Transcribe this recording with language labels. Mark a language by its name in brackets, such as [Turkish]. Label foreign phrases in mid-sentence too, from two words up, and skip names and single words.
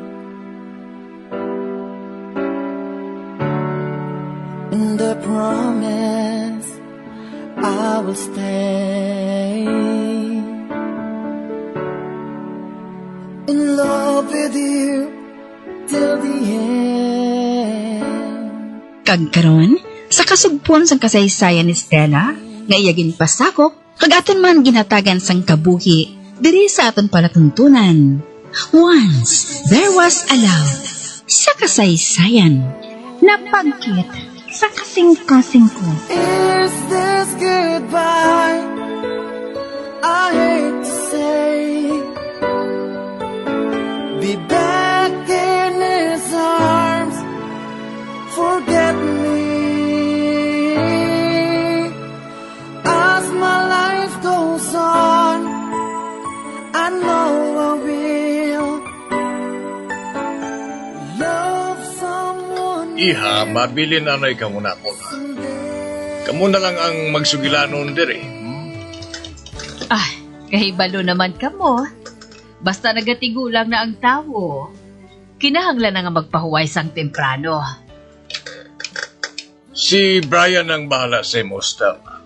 [English] And I promise I will stay in love with you till the end. [Hiligaynon] Kag karon, sa kasugpon sang kasaysayan ni Stella, nga iya ginpasakop, kag aton man ginhatagan sang kabuhi, diri sa aton palatuntunan. [English] Once, there was a love. [Hiligaynon] Sa kasaysayan, napagkit sa kasing-kasing ko. [English] Is this goodbye? I hate to say. Be back in his arms. Forget me. As my life goes on, I know I will love someone [Hiligaynon] Iha, mabili na na ikaw muna ako. Kamu na lang ang magsugilanon dire. Ah, kahibalo naman ka mo. Basta nagatigulang na ang tao. Kinahanglan na nga magpahuway sang temprano. Si Brian ang bahala sa imo, Stella.